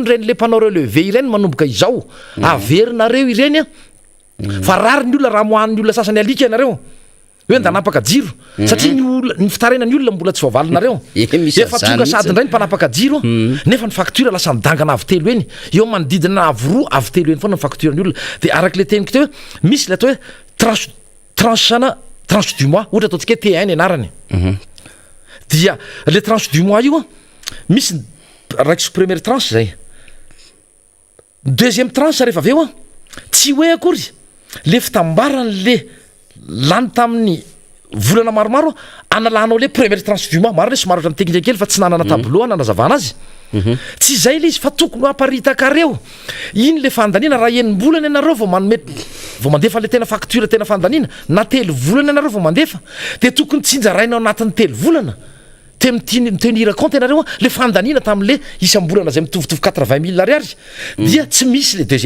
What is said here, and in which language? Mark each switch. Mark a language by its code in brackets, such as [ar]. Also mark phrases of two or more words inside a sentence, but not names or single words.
[mg] reny le mpanao relevé ireny manomboka izao averinareo ireny fa rary ny olona raha mohan'ny olona sasany alika ianareo hoe ndanapaka jiro satria ny fitaraina ny olona mbola tsy voavalinareo efa tonga sady indray ny mpanapaka jiro nefa ny facture lasa nidangana avy telo eny eo manodidina avoroa avy telo eny foana ny facture ny olona de araky le teniko teo hoe misy le atao hoe [fr] tranche du mois [mg] ohatra ataontsika hoe T1 ny anarany dia le [fr] tranche du mois [mg] io misy raiky [fr] première tranche [mg] zay [fr] deuxième tranche [mg] rehefa avy eo tsy hoe akory le fitambaran'le lany tamin'ny volana maromaro analanao le [fr] première tranche du mois [mg] maro le somary ohatran'ny teknika kely fa tsy nanana tableau nanazavana azy tsy zay le izy fa tokony aparitakareo iny le fandanina raha enim-bolana ianareo vao mandefa le tena facture tena fandanina na telo volana ianareo vao mandefa de tokony tsinjarainao anatin'ny telo volana te mitenir compte ianareo le fandanina tamin'le isam-bolana zay mitovitovy 80 000 ariary dia tsy misy le deuxième